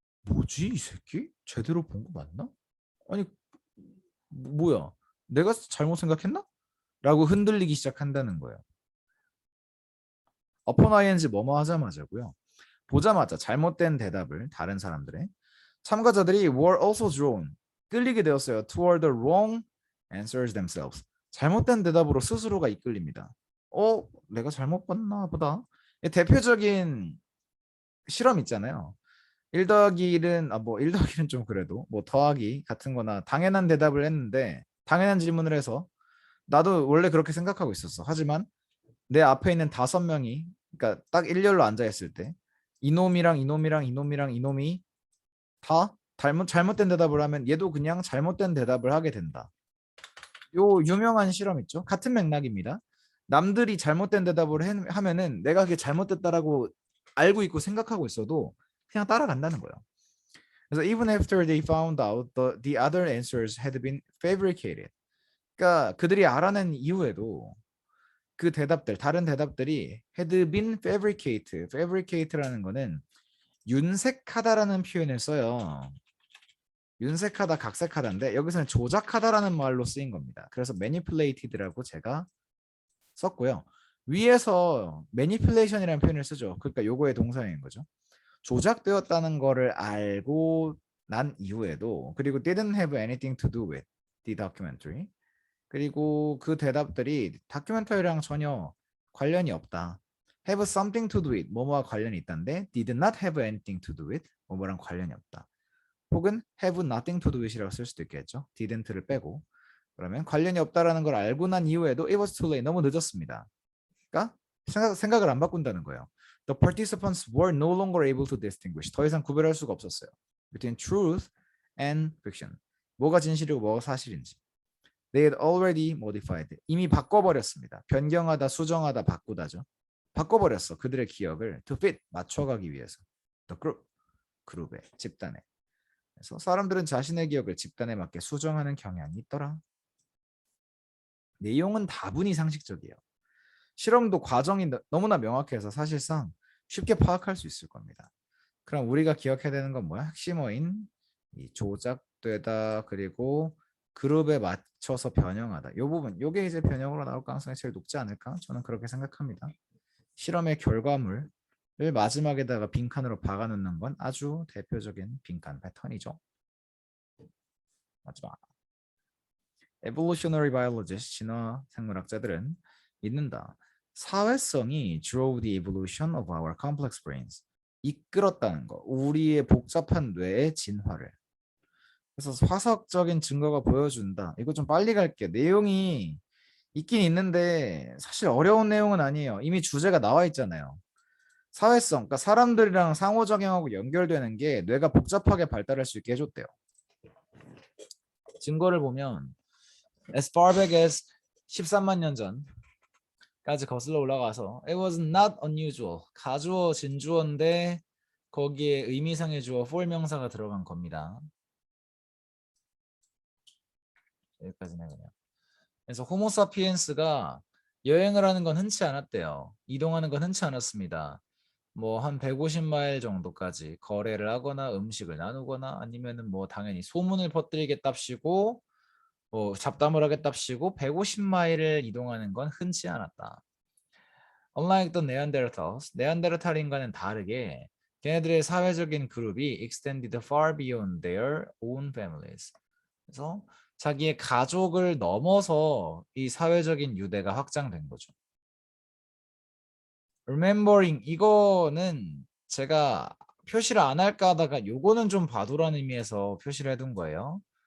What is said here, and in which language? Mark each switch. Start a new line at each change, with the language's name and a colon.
Korean: 뭐지 이 새끼? 제대로 본 거 맞나? 아니 뭐야 내가 잘못 생각했나? 라고 흔들리기 시작한다는 거예요. upon ing 뭐뭐 하자마자고요. 보자마자 잘못된 대답을 다른 사람들의 참가자들이
English: were also drawn
Korean: 끌리게 되었어요.
English: toward the wrong answers themselves
Korean: 잘못된 대답으로 스스로가 이끌립니다. 내가 잘못 봤나 보다. 대표적인 실험 있잖아요. 1 더하기 1은 뭐 1 더하기 1은 좀 그래도 뭐 더하기 같은 거나 당연한 대답을 했는데 당연한 질문을 해서 나도 원래 그렇게 생각하고 있었어. 하지만 내 앞에 있는 5명이 그러니까 딱 일렬로 앉아 있을 때 이놈이랑 이놈이랑 이놈이랑 이놈이 다 잘못된 대답을 하면 얘도 그냥 잘못된 대답을 하게 된다. 요 유명한 실험 있죠? 같은 맥락입니다. 남들이 잘못된 대답을 하면은 내가 그게 잘못됐다라고 알고 있고 생각하고 있어도 그냥 따라간다는 거예요.
English: 그래서 even after they found out the other answers had been fabricated.
Korean: 그러니까 그들이 알아낸 이후에도 그 대답들, 다른 대답들이
English: had been fabricated.
Korean: fabricate라는 거는 윤색하다라는 표현을 써요. 윤색하다, 각색하다인데 여기서는 조작하다라는 말로 쓰인 겁니다. 그래서 manipulated라고 제가 썼고요. 위에서 manipulation이라는 표현을 쓰죠. 그러니까 요거의 동사인 거죠. 조작되었다는 거를 알고 난 이후에도 그리고
English: didn't have anything to do with the documentary
Korean: 그리고 그 대답들이 다큐멘터리랑 전혀 관련이 없다.
English: have something to do with
Korean: 뭐뭐와 관련이 있다는데
English: did not have anything to do with
Korean: 뭐뭐랑 관련이 없다. 혹은
English: have nothing to do with
Korean: 이라고 쓸 수도 있겠죠. didn't를 빼고 그러면 관련이 없다라는 걸 알고 난 이후에도
English: it was too late
Korean: 너무 늦었습니다. 그러니까 생각을 안 바꾼다는 거예요.
English: The participants were no longer able to distinguish
Korean: 더 이상 구별할 수가 없었어요.
English: between truth and fiction
Korean: 뭐가 진실이고 뭐가 사실인지.
English: They had already modified
Korean: 이미 바꿔버렸습니다. 변경하다, 수정하다, 바꾸다죠. 바꿔버렸어. 그들의 기억을
English: to fit
Korean: 맞춰가기 위해서.
English: The group
Korean: 그룹에 집단에. 그래서 사람들은 자신의 기억을 집단에 맞게 수정하는 경향이 있더라. 내용은 다분히 상식적이에요. 실험도 과정이 너무나 명확해서 사실상 쉽게 파악할 수 있을 겁니다. 그럼 우리가 기억해야 되는 건 뭐야? 핵심어인 이 조작되다 그리고 그룹에 맞춰서 변형하다. 이 부분, 이게 이제 변형으로 나올 가능성이 제일 높지 않을까? 저는 그렇게 생각합니다. 실험의 결과물을 마지막에다가 빈칸으로 박아놓는 건 아주 대표적인 빈칸 패턴이죠. 마지막.
English: Evolutionary biologists,
Korean: 진화 생물학자들은 믿는다.
English: 사회성이 drove the evolution of our complex brains.
Korean: 이끌었다는 거. 우리의 복잡한 뇌의 진화를. 그래서 화석적인 증거가 보여준다. 이거 좀 빨리 갈게요. 내용이 있긴 있는데 사실 어려운 내용은 아니에요. 이미 주제가 나와 있잖아요. 사회성, 그러니까 사람들이랑 상호작용하고 연결되는 게 뇌가 복잡하게 발달할 수 있게 해줬대요. 증거를 보면
English: as far back as
Korean: 13만 년 전까지 거슬러 올라가서
English: it was not unusual.
Korean: 가주어, 진주어인데 거기에 의미상의 주어 for 명사가 들어간 겁니다. 여기까지네 그냥. 그래서 호모사피엔스가 여행을 하는 건 흔치 않았대요. 이동하는 건 흔치 않았습니다. 뭐 한 150마일 정도까지 거래를 하거나 음식을 나누거나 아니면은 뭐 당연히 소문을 퍼뜨리겠답시고 뭐 잡담을 하겠답시고 150마일을 이동하는 건 흔치 않았다.
English: Unlike the Neanderthals,
Korean: 네안데르탈인과는 다르게 걔네들의 사회적인 그룹이
English: extended far beyond their own families.
Korean: 그래서 자기의 가족을 넘어서 이 사회적인 유대가 확장된 거죠. Remembering 이거는 제가 표시를 안 할까 하다가 요거는 좀 봐두라는 의미에서 표시를 해둔 거예요.